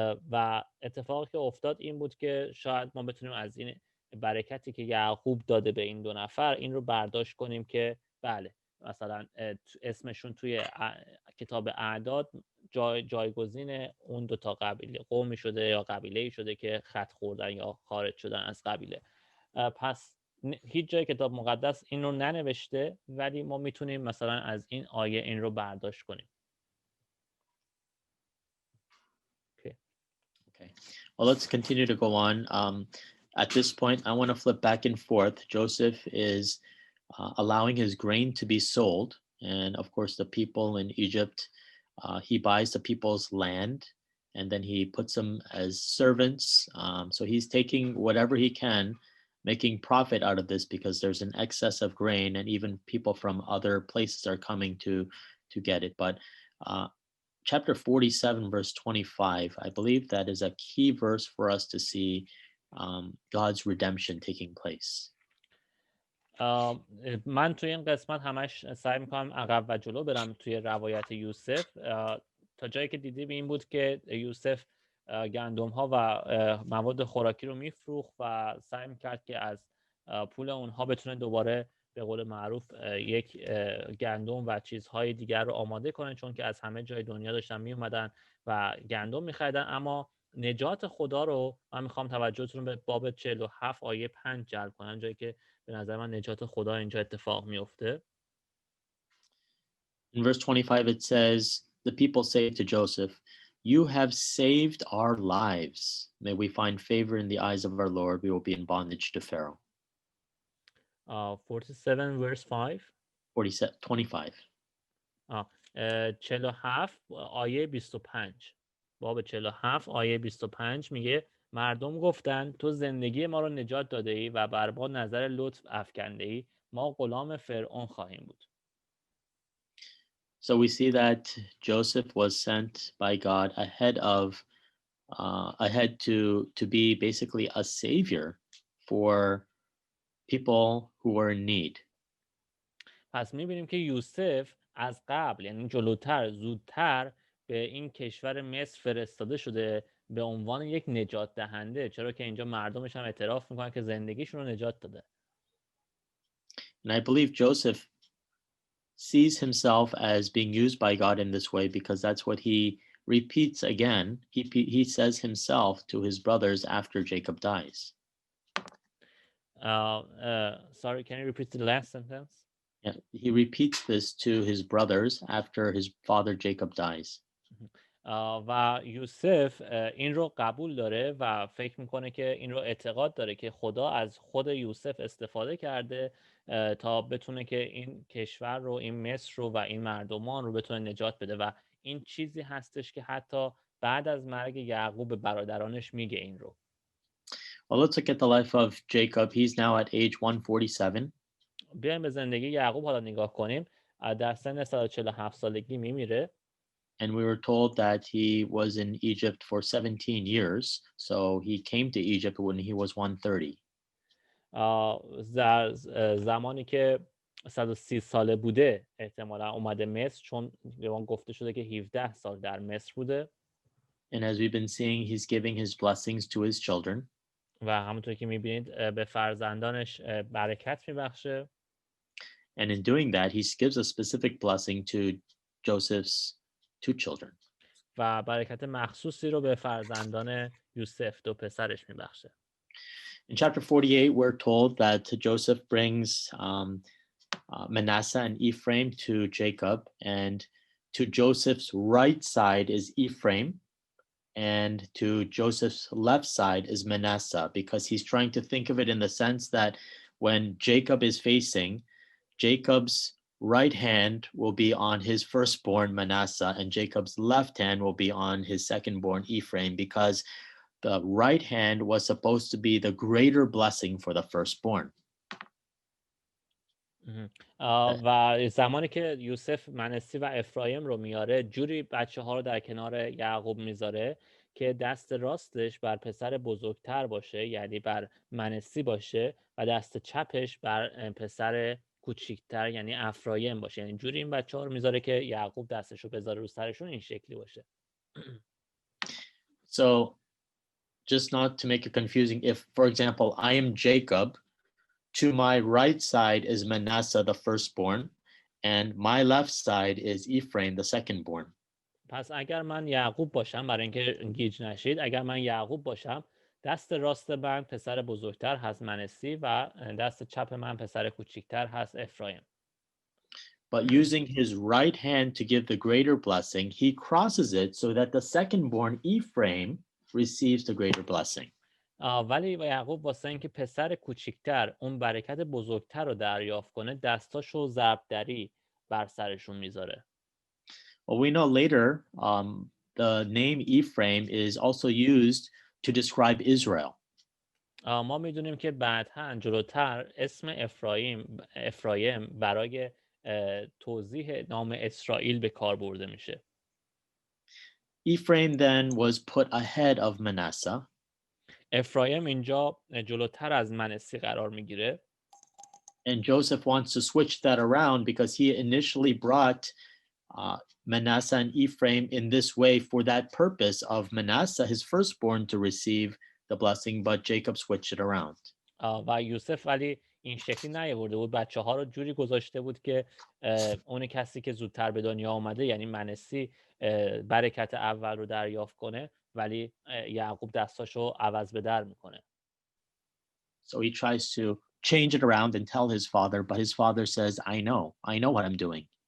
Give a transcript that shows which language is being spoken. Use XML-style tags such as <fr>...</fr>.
<fa>و اتفاقی که افتاد این بود که شاید ما بتونیم از این برکتی که یعقوب داده به این دو نفر این رو برداشت کنیم که بله، مثلا اسمشون توی کتاب اعداد جایگزین اون دو تا قبیله قومی شده یا قبیله‌ای شده که خط خوردن یا خارج شدن از قبیله. پس هیچ جای کتاب مقدس این رو ننوشته، ولی ما میتونیم مثلا از این آیه این رو برداشت کنیم.</fa> <en>Okay. Well, let's continue to go on. At this point, I want to flip back and forth. Joseph is allowing his grain to be sold. And of course, the people in Egypt, he buys the people's land and then he puts them as servants. So he's taking whatever he can, making profit out of this because there's an excess of grain and even people from other places are coming to get it. But chapter 47, verse 25, I believe that is a key verse for us to see God's redemption taking place.</en> <fa>من توی این قسمت همش سعی میکنم عقب و جلو برم توی روایت یوسف. تا جایی که دیدیم این بود که یوسف گندم ها و مواد خوراکی رو میفروخت و سعی میکرد که از پول اونها بتونه دوباره به قول معروف یک گندم و چیزهای دیگر رو آماده کنه، چون که از همه جای دنیا داشتن می اومدن و گندم می‌خریدن. اما نجات خدا رو من میخوام توجهتون به باب 47 آیه 5 جلب کنم، جایی که به نظر من نجات خدا اینجا اتفاق میفته.</fa> <en>In verse 25 it says, the people say to Joseph, you have saved our lives. May we find favor in the eyes of our Lord. We will be in bondage to Pharaoh. 47 verse 5. 25.</en> <fa>47 آیه 25 باب 47 آیه 25 میگه مردم گفتند تو زندگی ما رو نجات داده ای و بر ما نظر لطف افکنده ای، ما غلام فرعون خواهیم بود.</fa> <en>So we see that Joseph was sent by God ahead to be basically a savior for people who were in need.</en> <fa>پس میبینیم که یوسف از قبل، یعنی جلوتر، زودتر به این کشور مصر فرستاده شده به عنوان یک نجات دهنده، چرا که اینجا مردمش هم اعتراف میکنن که زندگیشون رو نجات داده.</fa> <en>And I believe Joseph sees himself as being used by God in this way because that's what he repeats again. He says himself to his brothers after Jacob dies. Sorry, can you repeat the last sentence? Yeah, he repeats this to his brothers after his father Jacob dies.</en> <fa>و یوسف این رو قبول داره و فکر میکنه که این رو اعتقاد داره که خدا از خود یوسف استفاده کرده تا بتونه که این کشور رو، این مصر رو و این مردمان رو بتونه نجات بده و این چیزی هستش که حتی بعد از مرگ یعقوب به برادرانش میگه این رو.</fa> <en>Well, let's look at the life of Jacob. He's now at age 147.</en> <fa>بیایم به زندگی یعقوب حالا نگاه کنیم. در سن 147 سالگی میمیره.</fa> <en>And we were told that he was in Egypt for 17 years. So he came to Egypt when he was 130.</en> <fa>در زمانی که 130 ساله بوده احتمالا اومده مصر، چون به ما گفته شده که 17 سال در مصر بوده.</fa> <en>And as we've been seeing, he's giving his blessings to his children.</en> <fa>و همونطور که میبینید به فرزندانش برکت میبخشه.</fa> <en>And in doing that, he gives a specific blessing to Joseph's two children.</en> <fa>و برکت مخصوصی رو به فرزندان یوسف، دو پسرش میبخشه.</fa> <en>In chapter 48, we're told that Joseph brings Manasseh and Ephraim to Jacob, and to Joseph's right side is Ephraim, and to Joseph's left side is Manasseh, because he's trying to think of it in the sense that when Jacob is facing, Jacob's right hand will be on his firstborn Manasseh, and Jacob's left hand will be on his secondborn Ephraim, because the right hand was supposed to be the greater blessing for the firstborn.</en> <fa>و زمانی که یوسف منسی و افرایم رو میاره، جوری بچه ها رو در کنار یعقوب میذاره که دست راستش بر پسر بزرگتر باشه، یعنی بر منسی باشه، و دست چپش بر پسر کوچیکتر یعنی افرایم باشه. یعنی جوری این بچه ها رو میذاره که یعقوب دستش رو بذاره رو سرشون، این شکلی باشه.</fa> <en>So just not to make it confusing, if, for example, I am Jacob, to my right side is Manasseh, the firstborn, and my left side is Ephraim, the secondborn.</en> <fa>پس اگر من یعقوب باشم، برای اینکه گیج نشید، اگر من یعقوب باشم، دست راست من پسر بزرگتر هست منسی و دست چپ من پسر کوچیکتر هست افرایم.</fa> <en>But using his right hand to give the greater blessing, he crosses it so that the secondborn Ephraim receives the greater blessing.</en> <fa>ولی یعقوب واسه اینکه پسر کوچیکتر اون برکت بزرگتر رو دریافت کنه، دستاشو ضربدری بر سرشون میذاره.</fa> <en>Well, we know later the name Ephraim is also used to describe Israel.</en> <fa>ما میدونیم که بعداً جلوتر اسم افرایم برای توضیح نام اسرائیل به کار برده میشه.</fa> <en>Ephraim then was put ahead of Manasseh.</en> <fa>افرایم اینجا جلوتر از منسی قرار میگیره.</fa> <en>And Joseph wants to switch that around because he initially brought Manasseh and Ephraim in this way for that purpose of Manasseh, his firstborn, to receive the blessing, but Jacob switched it around.</en> <fa>و یوسف ولی این شکلی نیاورده بود، بچه ها رو جوری گذاشته بود که اون کسی که زودتر به دنیا آمده یعنی منسی برکت اول رو دریافت کنه، ولی یعقوب دستاشو عوض به در میکنه.</fa> <en>So he tries to change it around and tell his father, but his father says, I know what I'm doing.</en>